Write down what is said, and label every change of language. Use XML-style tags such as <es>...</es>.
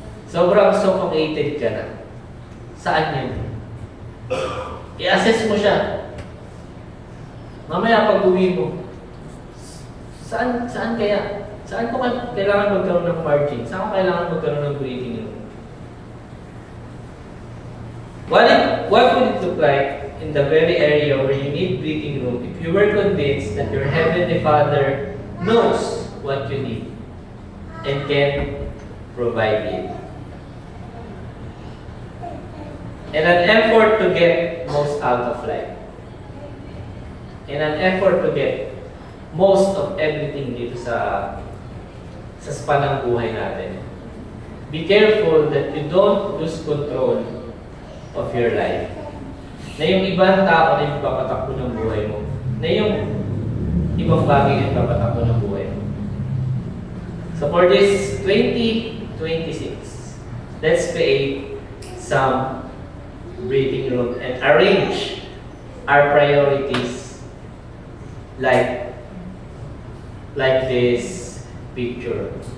<tl>Sobrang suffocated ka na? Saan yun? I-assess mo siya. Mamaya pag-uwi mo, saan kaya? Saan ko kailangan magkaroon ng margin? Saan ko kailangan magkaroon ng breathing room?</tl> <en>What would it look like in the very area where you need breathing room if you were convinced that your Heavenly Father knows what you need and can provide it? In an effort to get most out of life. In an effort to get most of everything</en> <tl>dito sa span ng buhay natin.</tl> <en>Be careful that you don't lose control of your life.</en> <tl>Na yung ibang tao na yung papatakbo ng buhay mo. Na yung ibang bagay yung papatakbo ng buhay mo.</tl> <en>So for this 2026, let's create some breathing room and arrange our priorities like this picture.</en>